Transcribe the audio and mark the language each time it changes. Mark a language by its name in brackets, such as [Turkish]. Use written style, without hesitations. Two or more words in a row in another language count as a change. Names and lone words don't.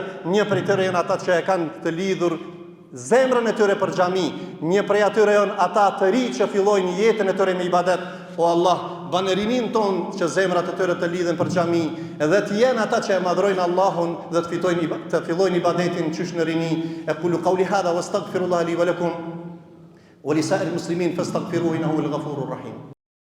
[Albanian] Një prej tyre janë ata që e kanë të lidhur zemrën e tyre për xhami, një prej atyre janë ata të ri që fillojnë jetën e tyre me ibadet. O Allah, ban rinin ton që zemrat e tyre të lidhen për xhami, dhe të jenë ata që e madhrojnë Allahun dhe të fillojnë ibadetin qysh në rini. [Arabic] أقول قولي هذا وأستغفر الله لي ولكم ولسائر المسلمين فاستغفروه إنه هو الغفور الرحيم.